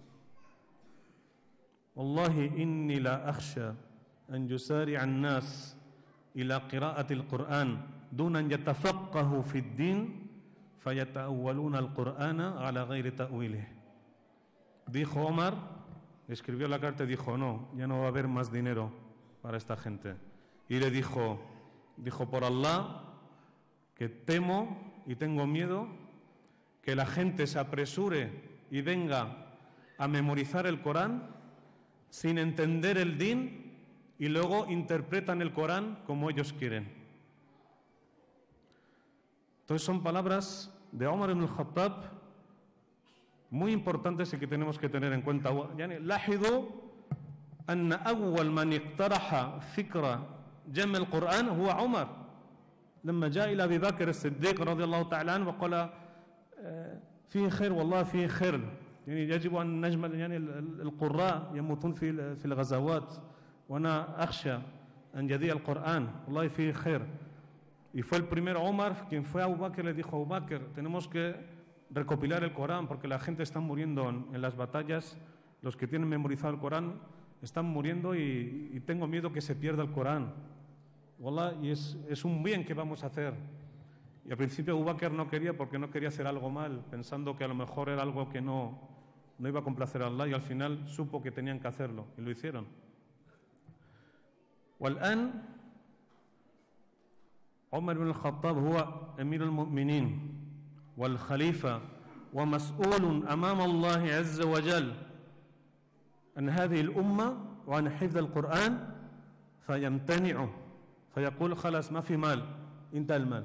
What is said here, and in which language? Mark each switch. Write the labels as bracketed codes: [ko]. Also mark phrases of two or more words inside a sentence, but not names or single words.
[ar] والله إني لا أخشى أن يسارع الناس إلى قراءة القرآن دون أن يتفقهوا في الدين فيتأولون القرآن على غير تأويله. [es] Dijo Omar, escribió la carta y dijo: no, ya no va a haber más dinero para esta gente. Y le dijo: por Allah, que temo y tengo miedo que la gente se apresure y venga a memorizar el Corán sin entender el din y luego interpretan el Corán como ellos quieren. Entonces son palabras de Omar ibn al-Khattab muy importantes y que tenemos que tener en cuenta. [ar] لاحظوا أن أول من اقترح فكرة جمع القرآن هو عمر لما جاء إلى أبي بكر الصديق رضي الله تعالى عنه وقال: فيه خير والله فيه خير يعني يجب أن نجمع يعني القراء يموتون في الغزوات وأنا أخشى أن يضيع القرآن والله فيه خير. [es] Y fue el primer Omar quien fue a Abu Bakr y le dijo: Abu Bakr, tenemos que recopilar el Corán porque la gente está muriendo en las batallas, los que tienen memorizado el Corán están muriendo y tengo miedo que se pierda el Corán. Wallah, y es un bien que vamos a hacer. Y al principio Abu Bakr no quería porque no quería hacer algo mal, pensando que a lo mejor era algo que no iba a complacer a Allah, y al final supo que tenían que hacerlo y lo hicieron. [ar] والآن عمر بن الخطاب هو أمير المؤمنين والخليفة ومسؤول أمام الله عز وجل عن هذه الأمة وعن حفظ القرآن فيقول خلاص ما في مال انتهى المال.